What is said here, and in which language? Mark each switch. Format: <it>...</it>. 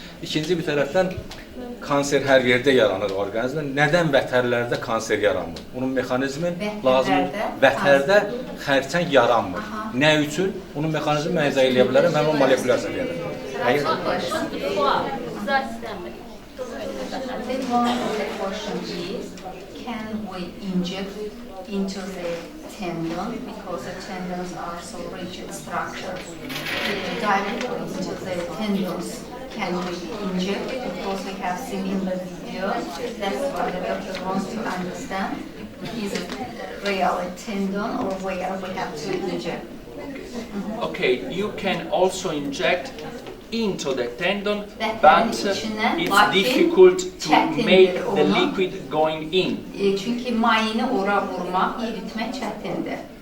<az>İkinci bir tərəfdən kanser hər yerdə yaranır orqanizmdə. Nədən vətərlərdə kanser yaranmır? Bunun mexanizmi lazım. Vətərdə xərçəng yaranmır. Nə üçün? Bunun mexanizmi mən izah edə bilərəm, həmin molekulyar səviyyədə. Hayır. Sual, izah istəmirik.</az> <en>One of the questions is, can we inject into the tendon because the tendons are so rigid structures directly into the tendons? Can we inject it? Because we have seen in the video, that's what the doctor wants to understand. Is it really a tendon or where we have to inject? Okay, you can also inject into the tendon, but it's difficult to make the liquid going in.</en> <az>Çünki mayini ora vurmaq, eritmək çətindir.</az>